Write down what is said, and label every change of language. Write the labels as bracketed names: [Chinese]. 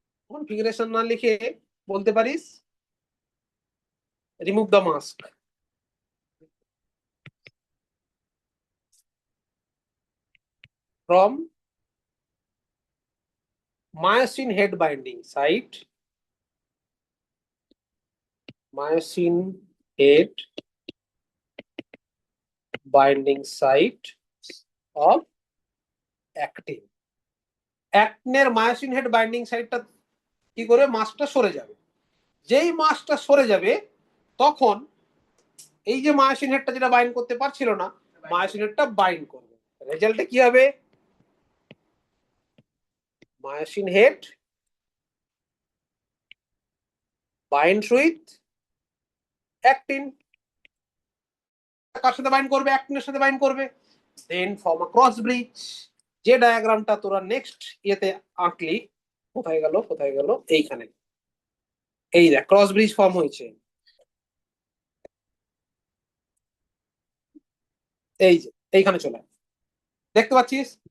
[Bangla] Configuration না লিখে বলতে পারিস [English] Remove the mask from myosin head binding site, myosin head binding site of actin. [Bangla] অ্যাক্টিনের myosin head binding সাইটটা কি করে? মাসটা সরে যাবে। যেই মাসটা সরে যাবে তখন এই যে মায়োসিন হেডটা যেটা বাইন্ড করতে পারছিল না, মায়োসিন হেডটা বাইন্ড করবে। রেজাল্টে কি হবে? [English] Myosin head binds with actin. [Bangla] কার সাথে বাইন্ড করবে, অ্যাক্টিনের সাথে বাইন্ড করবে, [English] Then form a cross bridge. [Bangla] যে ডায়াগ্রামটা তোরা নেক্সট ইয়েতে আঁকলি, কোথায় গেল এইখানে, এই দেখ ক্রস ব্রিজ ফর্ম হয়েছে, এই যে এইখানে চলে আয়। দেখতে পাচ্ছিস?